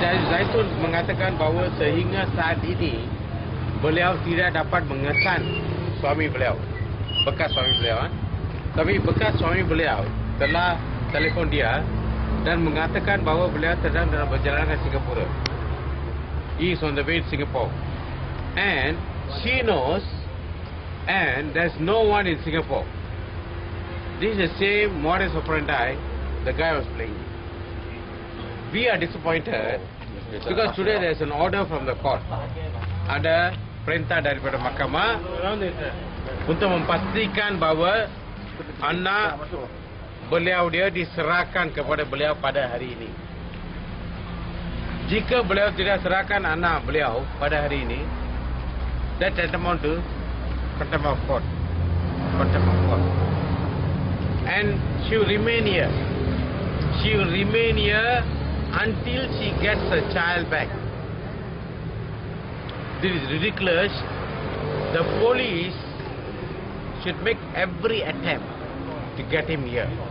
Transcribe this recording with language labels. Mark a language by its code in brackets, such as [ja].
[ms] Zaitun mengatakan bahawa sehingga saat ini beliau tidak dapat mengesan suami beliau, bekas suami beliau. Tapi bekas suami beliau telah telefon dia dan mengatakan bahawa beliau sedang dalam perjalanan ke Singapura. [en] He is on the way to Singapore. And she knows, and there's no one in Singapore. This is the same modus operandi the guy was playing. We are disappointed because today there's an order from the court. [ms] Ada perintah daripada mahkamah untuk memastikan bahawa anak beliau dia diserahkan kepada beliau pada hari ini. Jika beliau tidak serahkan anak beliau pada hari ini, [en] that tantamount to contempt of court. Contempt of court. And she will remain here. She will remain here until she gets her child back. This is ridiculous. The police should make every attempt to get him here.